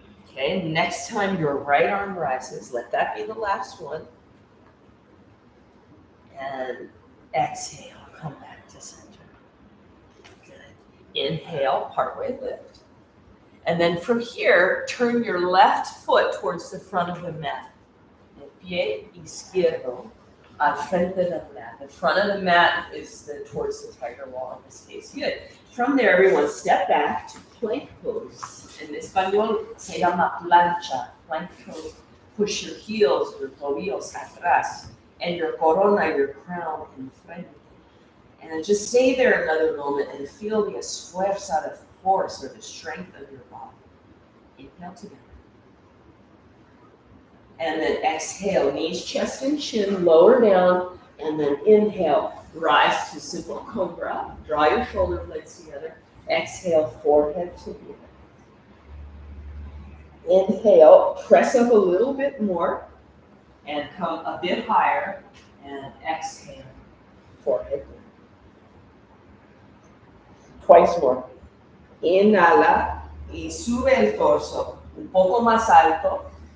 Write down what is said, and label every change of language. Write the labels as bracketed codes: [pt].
[en] Okay, next time your right arm rises, let that be the last one. And exhale, come back to center. Good. Inhale, partway lift. And then from here, turn your left foot towards the front of the mat. [es] El pie izquierdo al frente del mat. [en] The front of the mat is towards the tiger wall in this case. Good. From there, everyone step back to plank pose. [es] En español se llama plancha. [en] Plank pose. Push your heels, your [es] tobillos atrás, [en] and your corona, your crown, in frente. And then just stay there another moment and feel the esfuerzo, the force or the strength of your body. Inhale together. And then exhale, knees, chest, and chin, lower down, and then inhale, rise to simple cobra. Draw your shoulder blades together. Exhale, forehead to the earth. Inhale, press up a little bit more, and come a bit higher, and exhale, forehead down. Twice more. [es] Inhala y sube el torso un poco más alto.